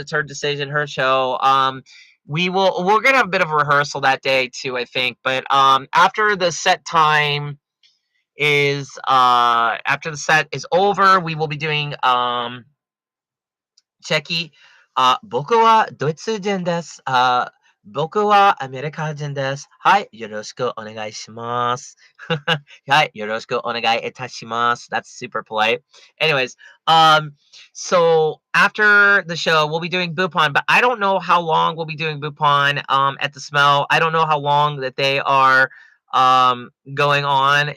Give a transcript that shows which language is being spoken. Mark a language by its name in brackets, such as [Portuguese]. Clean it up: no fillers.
[English] It's her decision, her show. We're gonna have a bit of a rehearsal that day too, I think. But after the set time is after the set is over, we will be doing Cheki. [Japanese] 僕はドイツ人です。僕はアメリカ人です。はい、よろしくお願いします。はい、よろしくお願いいたします。 [English] That's super polite. Anyways, so after the show, we'll be doing Bupon, but I don't know how long we'll be doing Bupon at the Smell. I don't know how long that they are going on.